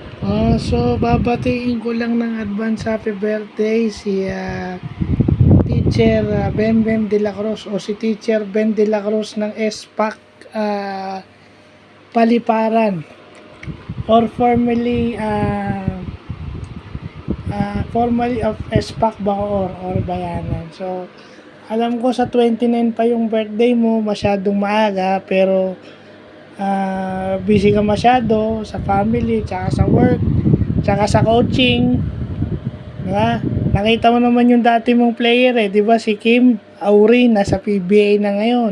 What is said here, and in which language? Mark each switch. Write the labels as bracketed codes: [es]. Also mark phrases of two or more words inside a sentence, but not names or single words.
[tl] So babatiin ko lang ng [en] advance happy birthday [tl] si Teacher Benben de la Cruz o si Teacher Ben de la Cruz ng SPAC Paliparan [en] or formerly of [tl] SPAC Bacoor or Bayanan. So alam ko sa 29 pa yung birthday mo, masyadong maaga, pero busy ka masyado sa family, tsaka sa work, tsaka sa coaching, diba? Nakita mo naman yung dati mong player diba, si Kim Auri, nasa PBA na ngayon.